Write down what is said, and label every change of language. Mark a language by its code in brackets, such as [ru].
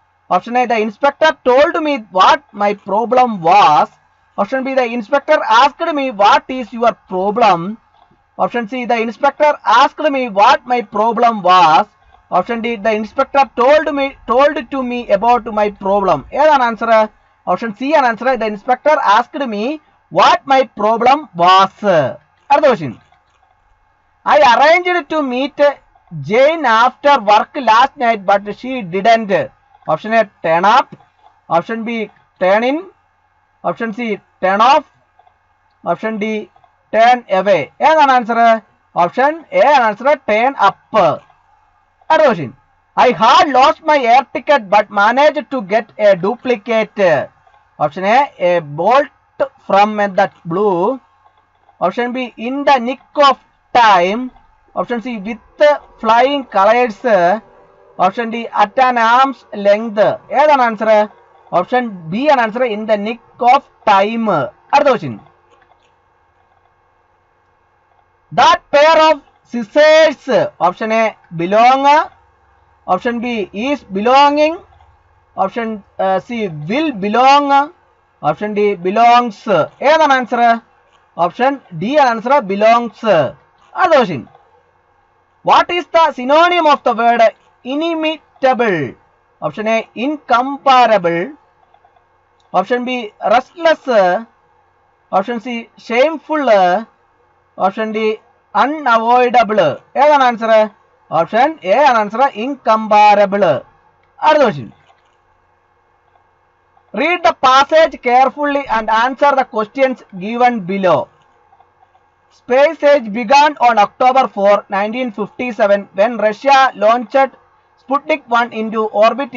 [en] Option A the inspector told me what my problem was, option B the inspector asked me what is your problem, option C the inspector asked me what my problem was, option D the inspector told to me about my problem. [ml] ഏതാണ് answer? Option C ആണ് answer, [en] The inspector asked me what my problem was. [ml] അടുത്ത question, [en] I arranged to meet Jane after work last night but she didn't. Option A turn up, option B turn in, option C turn off, option D turn away. [ml] ഏതാണ് answer? Option A ആണ് answer, [en] turn up. [ml] അടുത്ത question, [en] I had lost my air ticket but managed to get a duplicate. Option A bolt from that blue, option B in the nick of time, option C with flying colors, option D at an arm's length. [ml] ഏതാണ് answer? Option B ആണ് answer, [en] in the nick of time. [ml] അടുത്ത question, [en] that pair of scissors. Option A belong, option B is belonging, option C will belong, option D belongs. [ml] ഏതാണ് answer? Option D ആണ് answer, [en] belongs. [ml] അടുത്ത question, [en] what is the synonym of the word inimitable? Option A incomparable, option B restless, option C shameful, option D unavoidable. [ml] ഏതാണ് answer? Option A ആണ് answer, [en] incomparable. [ml] അടുത്ത question, [en] read the passage carefully and answer the questions given below. Space age began on October 4, 1957 when Russia launched Sputnik 1 into orbit.